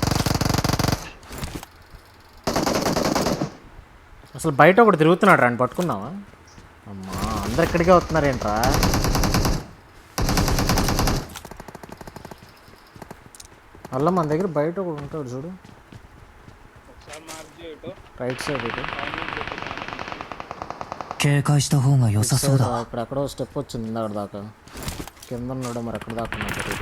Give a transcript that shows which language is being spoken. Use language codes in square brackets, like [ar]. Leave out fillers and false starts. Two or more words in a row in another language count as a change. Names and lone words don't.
[te] అసలు బయట ఒకటి తిరుగుతున్నాడు రా, పట్టుకున్నావా? అమ్మా అందరు ఇక్కడికే వస్తున్నారేంట్రా? అలా మన దగ్గర బయట ఒకడు ఉంటాడు చూడు, ఒకసారి మార్క్ చేయటం [en] right side ఇటు. [ja] 警戒した方が良さそうだ。 [te] ఇక్కడ ఎక్కడో స్టెప్ వచ్చింది ఇందాక దాకా. కింద ఉన్నాడు మరి ఎక్కడ దాకా ఉన్నాడు తెలియదు.